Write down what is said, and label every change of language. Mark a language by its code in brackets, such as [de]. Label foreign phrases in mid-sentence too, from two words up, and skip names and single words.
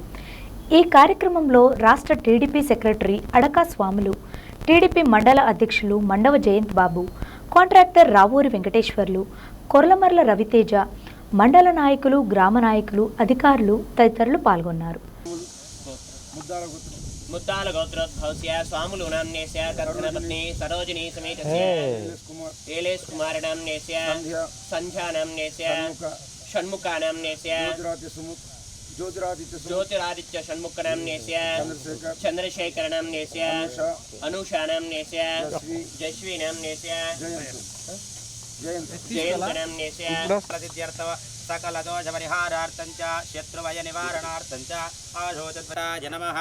[te] ఈ కార్యక్రమంలో రాష్ట్ర టీడీపీ సెక్రటరీ అడకా స్వాములు, టీడీపీ మండల అధ్యక్షులు మండవ జయంత్ బాబు, కాంట్రాక్టర్ రావూరి వెంకటేశ్వర్లు, కొర్లమర్ల రవితేజ, మండల నాయకులు, గ్రామ నాయకులు, అధికారులు తదితరులు పాల్గొన్నారు। [sa] ముద్దాల గోత్రోద్భవస్య స్వాములు నామ్నేస్య కర్ణపత్ని సరోజిని సమేతస్య ఏలేష్ కుమార్ నామ్నేస్య సంధ్యా నామ్నేస్య షణ్ముఖ నామ్నేస్య ज्योतिरादित्य षण्मुख नाम्नेस्य चंद्रशेखर नाम्नेस्य अनुषा नाम्नेस्य जश्वी नाम्नेस्य जयंत नाम्नेस्य प्रसिद्ध्यर्थ सकल दोष परिहारार्थं च शत्रुभय निवारणार्थं च आशोचद्वराय नमः।